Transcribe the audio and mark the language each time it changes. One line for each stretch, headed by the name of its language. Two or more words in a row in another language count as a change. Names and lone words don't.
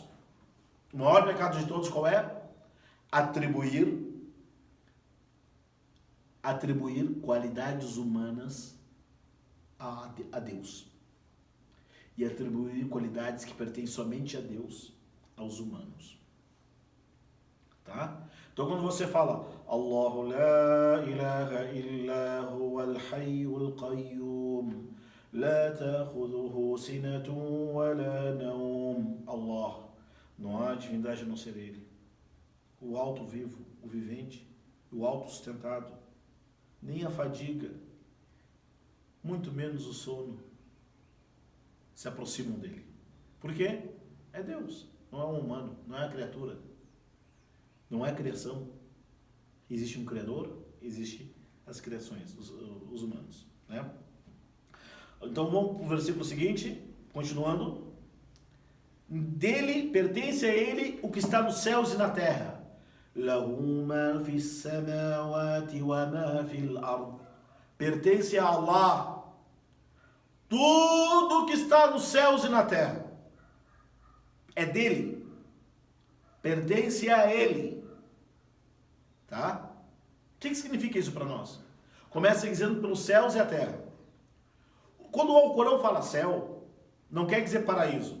Portuguese: O maior pecado de todos qual é? Atribuir qualidades humanas a Deus. E atribuir qualidades que pertencem somente a Deus, aos humanos. Tá? Então quando você fala
Arabic: الله لا إله إلا هو الحي القيوم لا تأخذه سنة ولا نوم.
Portuguese: Allah, não há divindade a não ser Ele. O alto vivo, o vivente, o alto sustentado. Nem a fadiga, muito menos o sono, se aproximam dele. Por quê? É Deus, não é um humano, não é a criatura, não é a criação. Existe um Criador, existe as criações, os humanos, né? Então vamos para o versículo seguinte, continuando. Dele, pertence a ele o que está nos céus e na terra.
Arabic: له ما في السماوات وما في الأرض.
Portuguese: Pertence a Allah tudo que está nos céus e na terra. É dele. Pertence a ele. Tá? O que significa isso para nós? Começa dizendo pelos céus e a terra. Quando o Alcorão fala céu, não quer dizer paraíso.